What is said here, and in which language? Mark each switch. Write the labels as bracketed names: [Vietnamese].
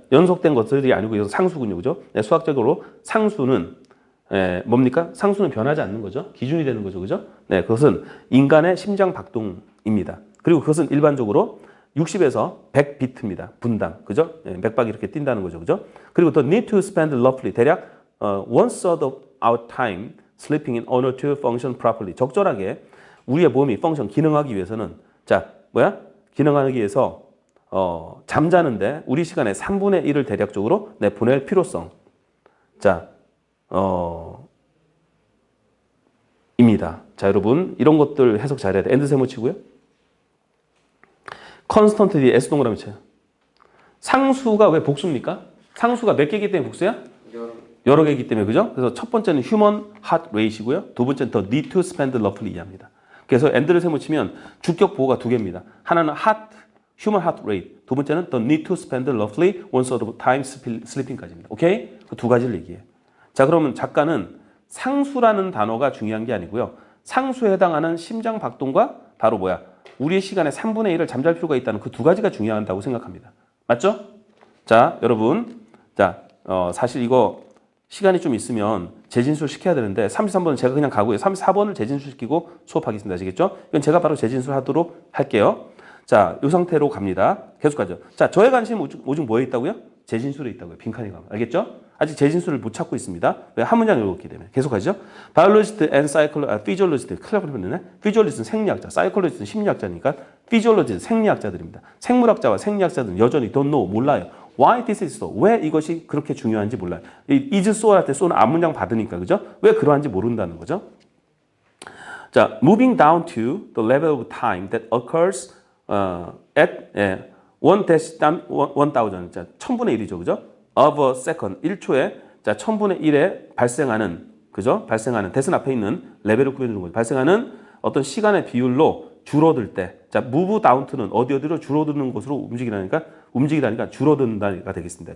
[Korean] 연속된 것들이 아니고 이거 상수군요. 그죠? 네, 수학적으로 상수는 뭡니까? 상수는 변하지 않는 거죠. 기준이 되는 거죠. 그죠? 네, 그것은 인간의 심장 박동입니다. 그리고 그것은 일반적으로 60에서 100비트입니다. 분당. 그죠? 네, 맥박이 이렇게 뛴다는 거죠. 그죠? [English] 그리고 또 need to spend roughly [Korean] 대략 [English] one third of our time sleeping in order to function properly. [Korean] 적절하게 우리의 몸이 펑션 기능하기 위해서는 자, 뭐야? 기능하기 위해서 잠자는데 우리 시간의 3분의 1을 대략적으로 보낼 필요성. 자, 입니다. 자, 여러분 이런 것들 해석 잘해야 돼. 엔드 세모 치고요. 컨스턴트 뒤에 S 동그라미 쳐요. 상수가 왜 복수입니까? 상수가 몇 개이기 때문에 복수야? 여러 개이기 때문에. 그죠? 그래서 첫 번째는 [English] human heart rate [Korean] 이고요. 두 번째는 [English] the need to spend roughly [Korean] 이합니다. 그래서 엔드를 세모 치면 주격 보호가 두 개입니다. 하나는 human heart rate. 두 번째는 [English] the need to spend roughly one third of time sleeping [Korean] 까지입니다. 오케이? 그 두 가지를 얘기해요. 자, 그러면 작가는 상수라는 단어가 중요한 게 아니고요. 상수에 해당하는 심장 박동과 바로 뭐야? 우리의 시간의 3분의 1을 잠잘 필요가 있다는 그 두 가지가 중요하다고 생각합니다. 맞죠? 자, 여러분. 자, 사실 이거 시간이 좀 있으면 재진술 시켜야 되는데 33번은 제가 그냥 가고요. 34번을 재진술 시키고 수업하겠습니다. 아시겠죠? 이건 제가 바로 재진술 하도록 할게요. 자, 이 상태로 갑니다. 계속 가죠. 자, 저의 관심 오직 뭐에 있다고요? 재진술에 있다고요. 빈칸에 가면. 알겠죠? 아직 재진술을 못 찾고 있습니다. 왜? 한 문장 읽었기 때문에. 계속 가죠. [English] Biologist and physiologist. [Korean] 큰일 날 뻔했네. Physiologist는 생리학자, psychologist는 심리학자니까 physiologist 생리학자들입니다. 생물학자와 생리학자들은 여전히 [English] don't know, [Korean] 몰라요. [English] Why this is so? [Korean] 왜 이것이 그렇게 중요한지 몰라요. is so 할 때 so는 앞문장 받으니까, 그죠? 왜 그러한지 모른다는 거죠. [English] 자, moving down to the level of time that occurs at 1,000. [Korean] 자, 1000분의 1이죠, 그죠? [English] of a second, [Korean] 1초에 자, 1000분의 1에 발생하는, 그죠? 발생하는 대신 앞에 있는 레벨을 구해주는 거죠. 발생하는 어떤 시간의 비율로 줄어들 때, 자, move down to는 어디로 줄어드는 곳으로 움직이라니까 줄어든다가 되겠습니다.